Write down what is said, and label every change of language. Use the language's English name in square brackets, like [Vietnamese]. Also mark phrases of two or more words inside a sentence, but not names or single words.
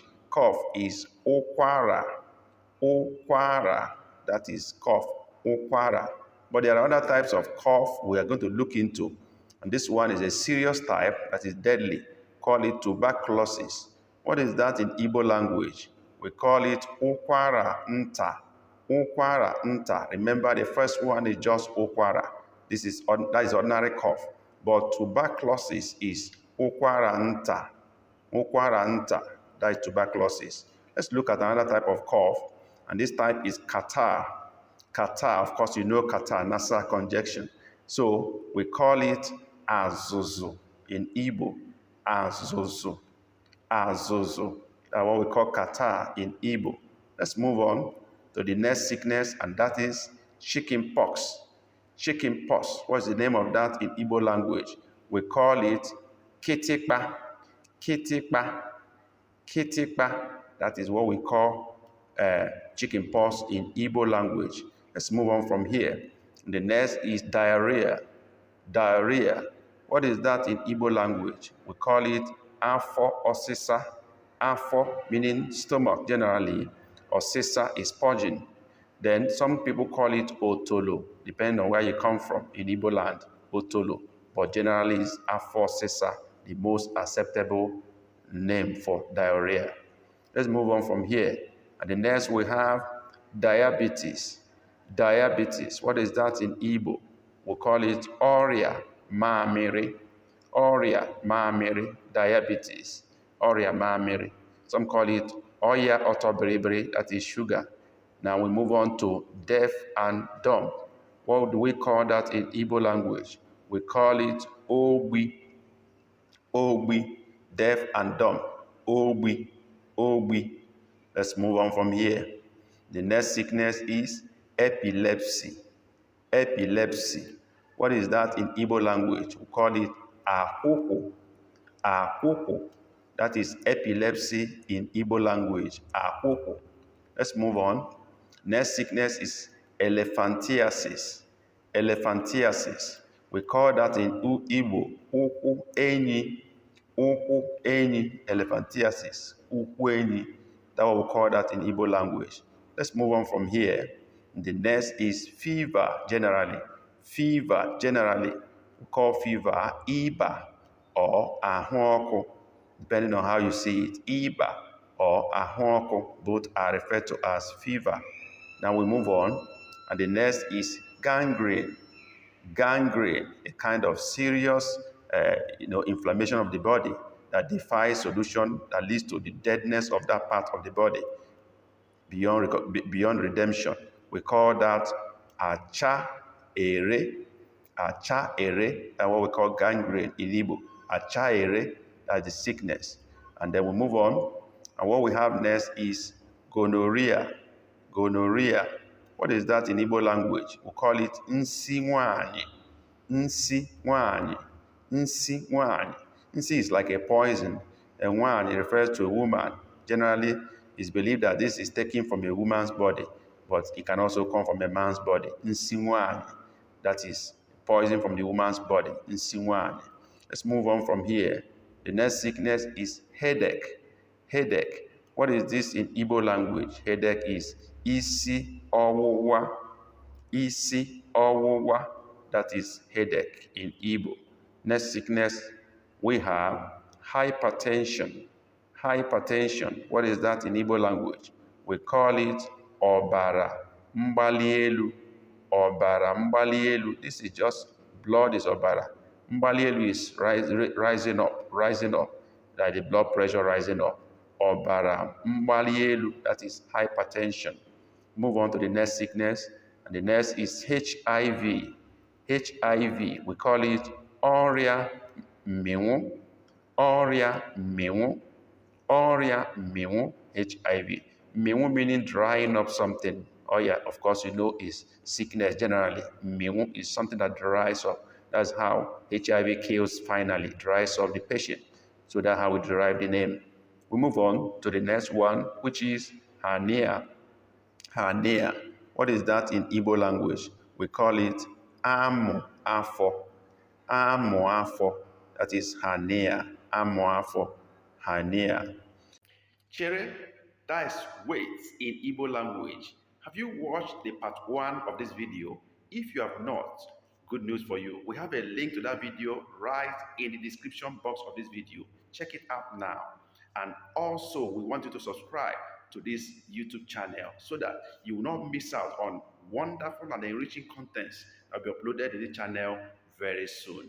[English] Cough is [Igbo] okwara. Okwara. [English] That is cough. Okwara. But there are other types of cough we are going to look into. And this one is a serious type that is deadly. Call it tuberculosis. What is that in Igbo language? We call it [Igbo] ukwara nta. Ukwara nta. [English] Remember, the first one is just ukwara. That is ordinary cough. But tuberculosis is [Igbo] ukwara nta. Ukwara nta. [English] That is tuberculosis. Let's look at another type of cough. And this type is catarrh. Catarrh, of course, you know catarrh, nasal congestion. So we call it azuzu in Igbo. [Igbo] Azuzu. Azuzu. [English] That's what we call catarrh in Igbo. Let's move on to the next sickness, and that is chicken pox. Chicken pox. What's the name of that in Igbo language? We call it [Igbo] kitikpa. Kitikpa. [English] Kitikpa. That is what we call chicken pox in Igbo language. Let's move on from here. The next is diarrhea. Diarrhea. What is that in Igbo language? We call it [Igbo] afọ ọsịsa. [English] Afọ meaning stomach generally. Ọsịsa is purging. Then some people call it otolo, depending on where you come from in Igbo land. Otolo. But generally it's [Igbo] afọ ọsịsa, [English] the most acceptable name for diarrhea. Let's move on from here. And the next we have diabetes. Diabetes. What is that in Igbo? We call it [Igbo] ọrịa mamịrị. Ọrịa mamịrị. Diabetes. Ọrịa mamịrị. [English] Some call it [Igbo] ọya ọtọbịrịbịrị, [English] that is sugar. Now we move on to deaf and dumb. What do we call that in Igbo language? We call it [Igbo] ogbi. Ogbi, [English] deaf and dumb. [Igbo] Obi, Obi. [English] Let's move on from here. The next sickness is epilepsy. Epilepsy. What is that in Igbo language? We call it [Igbo] ahụhụ. Ahụhụ. [English] That is epilepsy in Igbo language. Ahụhụ. Let's move on. Next sickness is elephantiasis. Elephantiasis. We call that in Igbo [Igbo] ụkwụ enyi. Ụkwụ enyi. Elephantiasis. Ụkwụ enyi. [English] That's what we call that in Igbo language. Let's move on from here. The next is fever, generally. Fever, generally. We call fever Iba or ahụọkụ, depending on how you see it. Iba or ahụọkụ, both are referred to as fever. Now we move on. And the next is gangrene. Gangrene, a kind of serious inflammation of the body that defies solution, that leads to the deadness of that part of the body beyond redemption. We call that [Igbo] acha ere. Acha ere, [English] that's what we call gangrene in Igbo. [Igbo] Acha ere, [English] that's the sickness. And then we move on. And what we have next is gonorrhea. Gonorrhea. What is that in Igbo language? We call it [Igbo] nsi nwanyi. Nsi nwanyi. Nsi nwanyi. [English] Nsi is like a poison. And nwanyi refers to a woman. Generally, it's believed that this is taken from a woman's body, but it can also come from a man's body. [Igbo] Nsi nwanyi. [English] That is poison from the woman's body. [Igbo] Nsi nwanyi. [English] Let's move on from here. The next sickness is headache. Headache. What is this in Igbo language? Headache is [Igbo] isi ọwụwa. Isi ọwụwa. [English] That is headache in Igbo. Next sickness, we have hypertension. Hypertension. What is that in Igbo language? We call it [Igbo] ọbara mgbali elu. Ọbara mgbali elu. [English] This is just blood is ọbara. [Igbo] Mgbali elu [English] is rising up. Like the blood pressure rising up. [Igbo] Ọbara mgbali elu. [English] That is hypertension. Move on to the next sickness. And the next is HIV. HIV. We call it [Igbo] ọrịa mmịnwụ. Ọrịa mmịnwụ. Ọrịa mmịnwụ. HIV. [English] Mmịnwụ meaning drying up something. Oh yeah, of course you know is sickness generally. Mmịnwụ is something that dries up. That's how HIV kills finally, dries up the patient. So that's how we derive the name. We move on to the next one, which is hernia. Hernia. What is that in Igbo language? We call it [Igbo] amụ afọ. Amụ afọ. [English] That is hernia. [Igbo] Amụ afọ. Hernia. [English] Chere, that is wait in Igbo language. Have you watched the part 1 of this video? If you have not, good news for you. We have a link to that video right in the description box of this video. Check it out now. And also, we want you to subscribe to this YouTube channel so that you will not miss out on wonderful and enriching contents that will be uploaded to the channel very soon.